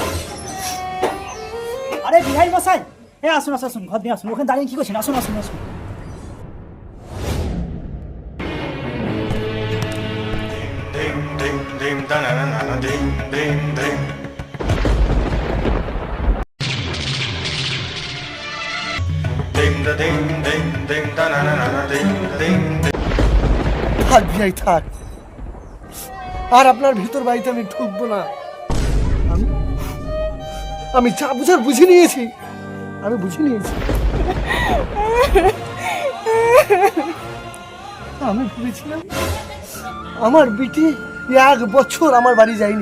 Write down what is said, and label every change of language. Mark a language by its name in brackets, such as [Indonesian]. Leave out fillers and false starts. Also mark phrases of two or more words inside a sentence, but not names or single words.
[Bangla] আরে বিহাই মশাই, এ আসুন আসুন আসুন, ঘর দিয়ে আসুন। ওখানে দাঁড়িয়ে কি করছেন? আসুন আসুন আসুন। Ding ding ding da na na na na ding ding ding. Ding da ding ding ding da na na na na ding ding ding. থাক ভাই থাক, আর আপনার ভিতর বাড়িতে আমি ঢুকবো না। আমি যা বুঝার বুঝে নিয়েছি, আমি বুঝে নিয়েছি। আমি ভেবেছিলাম আমার বিটি 1 বছর আমার বাড়ি যায়নি।